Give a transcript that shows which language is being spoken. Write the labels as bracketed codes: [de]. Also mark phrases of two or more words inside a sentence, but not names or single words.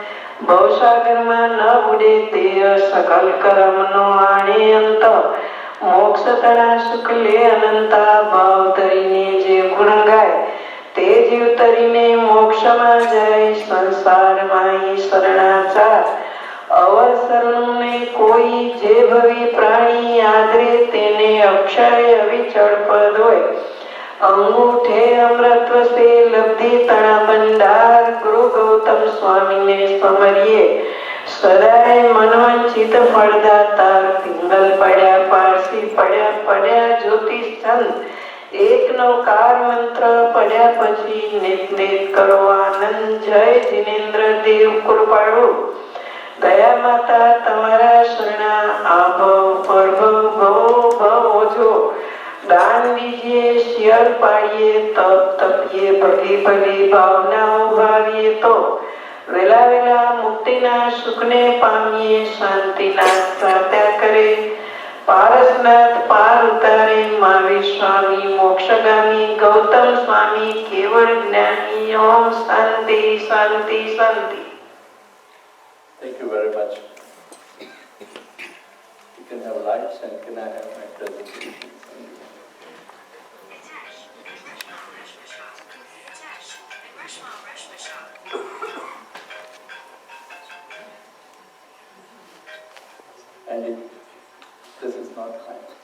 [gu] ભૌસાગરમા ન બુડે તેયા, સકલ કરમનો અને અંતા, મોક્ષ તણા સુખલે અનંતા, ભવ તરીને જે ગુણાંગાઈ, તે જીવ તરીને મોક્ષ મા જઈ, સંસાર માઈ સરણાચાર, અવર શરણને કોઈ જે ભવી પ્રાણી આદરે તેને અક્ષય અવિચળ પદ હોય અંગૂઠે અમૃત વસે લબ્ધિ તણા ભંડાર ગુરુ ગૌતમ સ્વામીને સમરીએ સદાય મનવંચિત ફળદાતાર પિંગલ પડ્યા પારસી પડ્યા પડ્યા જ્યોતિષ ચંદ એક નવકાર મંત્ર પડ્યા પછી નેત નેત કરો આનંદ જય જિનેન્દ્ર દેવ કૃપાળુ દયા માતા તમારા શરણા આભવ પરભવ ભવ ભવ ઓઝો દાન દીજીએ શિયલ પાડીએ તપ તપીએ ભલી ભલી ભાવનાઓં ભાવીએ તો વેલા વેલા મુક્તિના સુખને પામીએ શાંતિના પ્રાર્થના કરે પારસનાથ પાર ઉતારે મહાવીર સ્વામી મોક્ષગામી ગૌતમ સ્વામી કેવલ જ્ઞાની ઓમ શાંતિ શાંતિ શાંતિ. [en] Thank you very much. You can have lights and can I have my presentation? And this is not fine.